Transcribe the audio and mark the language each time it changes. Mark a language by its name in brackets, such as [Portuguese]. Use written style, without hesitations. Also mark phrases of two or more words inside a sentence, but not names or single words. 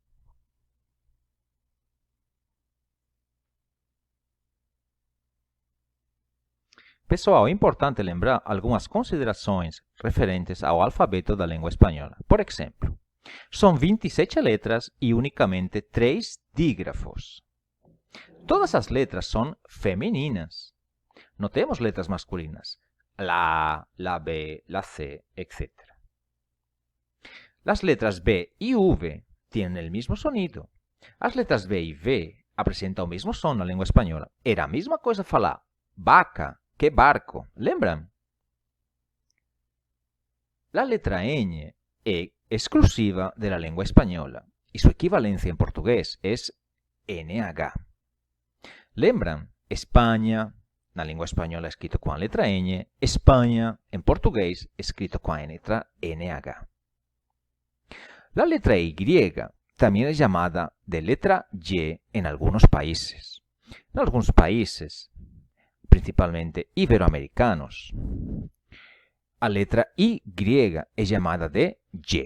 [Portuguese] Pessoal, é importante lembrar algumas considerações referentes ao alfabeto da língua espanhola. Por exemplo, são 27 letras e unicamente 3 dígrafos. Todas as letras são femininas. Não temos letras masculinas. [Spanish] La A, la B, la C, etc. Las letras B y V tienen el mismo sonido. [Portuguese] As letras B e V apresentam o mesmo som na língua espanhola. Era a mesma coisa falar vaca que barco. [Spanish] Lembram? La letra Ñ é exclusiva de la lengua española y su equivalencia en portugués es NH. [Portuguese] Lembram? Espanha, na língua espanhola escrito com a letra N, Espanha, em português, escrito com a letra NH. [Spanish] La letra Y también es llamada de letra Y en algunos países. En algunos países, principalmente iberoamericanos, [Portuguese] a letra [Spanish] Y es llamada de Y.